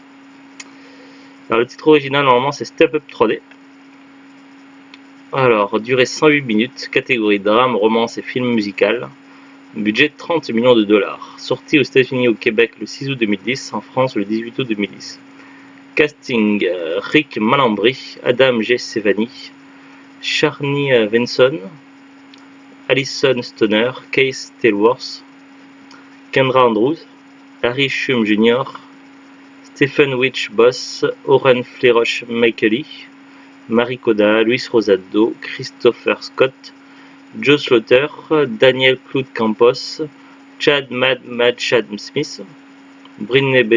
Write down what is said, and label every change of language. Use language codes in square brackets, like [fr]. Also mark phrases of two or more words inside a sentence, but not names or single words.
[fr] Alors le titre original normalement c'est Step Up 3D. Alors, durée 108 minutes, catégorie drame, romance et film musical. Budget 30 millions de dollars. Sorti aux États-Unis et au Québec le 6 août 2010, en France le 18 août 2010. Casting Rick Malambry, Adam G. Sevani, Sharni Venson, Alison Stoner, Case Tailworth, Kendra Andrews, Harry Shum Jr., Stephen Witch Boss, Oren Fleroche Michaeli, Marie Coda, Luis Rosado, Christopher Scott, Joe Slaughter, Daniel Claude Campos, Chad Chad Smith, Britney B.